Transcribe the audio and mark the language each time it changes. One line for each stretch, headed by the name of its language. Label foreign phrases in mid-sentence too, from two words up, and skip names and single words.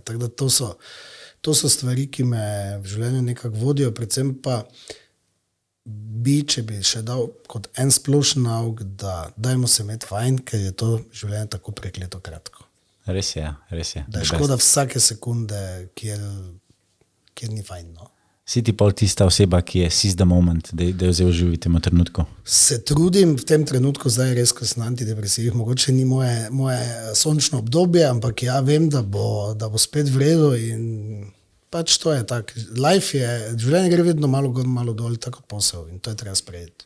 Slovenian: Tako da to so stvari, ki me v življenju nekako vodijo, predvsem pa če bi še dal kot en splošen nauk, da dajmo se imeti fajn, ker je to življenje tako prekleto kratko. Res je. Da je škoda vsake sekunde, kjer ni fajn, no. Si ti pol tista oseba, ki je
English: seize the moment,
Slovenian: da je vzel živi v tem trenutku? Se trudim v tem trenutku, zdaj res, ko sem antidepresiv, mogoče ni moje sončno obdobje, ampak ja, vem, da bo spet v redu in pač to je tako. Life je, življenje gre vedno malo gor, malo dol, tako posel in to je treba sprejeti.